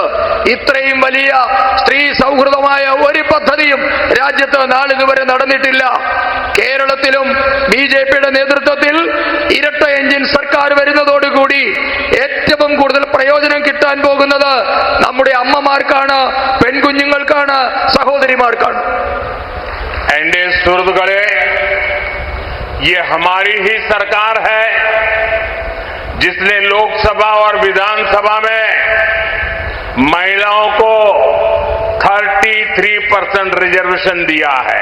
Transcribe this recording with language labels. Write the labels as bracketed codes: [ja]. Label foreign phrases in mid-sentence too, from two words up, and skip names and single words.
[ml] ഇത്രയും വലിയ സ്ത്രീ സൗഹൃദമായ ഒരു പദ്ധതിയും രാജ്യത്ത് നാളിതുവരെ നടന്നിട്ടില്ല. കേരളത്തിലും ബിജെപിയുടെ നേതൃത്വത്തിൽ ഇരട്ട എഞ്ചിൻ സർക്കാർ വരുന്നതോടുകൂടി ഏറ്റവും കൂടുതൽ പ്രയോജനം കിട്ടാൻ പോകുന്നത് നമ്മുടെ അമ്മമാർക്കാണ്, പെൺകുഞ്ഞുങ്ങൾക്കാണ്, സഹോദരിമാർക്കാണ്. [hi] एनडीए सुरदगढ़े, ये हमारी ही सरकार है जिसने लोकसभा और विधानसभा में महिलाओं को 33% रिजर्वेशन दिया है।